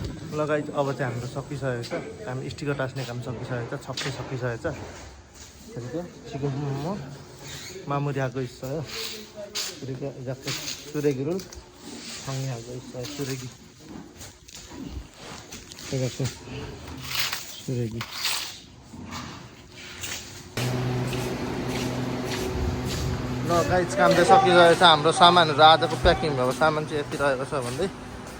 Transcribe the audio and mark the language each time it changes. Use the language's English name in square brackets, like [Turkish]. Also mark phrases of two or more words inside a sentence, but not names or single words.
[Nepali] लगाइ अब चाहिँ हाम्रो सकिसकेको छ हामी स्टिकर टाँस्ने काम सकिसकेको छ छप्पै सकिसकेको छ [Korean] 그리고 지금 뭐 마무리하고 있어요. 그리고 이렇게 쓰레기를 정리하고 있어요. 쓰레기 이렇게 쓰레기 [Nepali] ल गाइस काम चाहिँ सकिरहेको छ हाम्रो सामानहरू आजको प्याकिङ भएको सामान चाहिँ यति रहेको छ भन्दै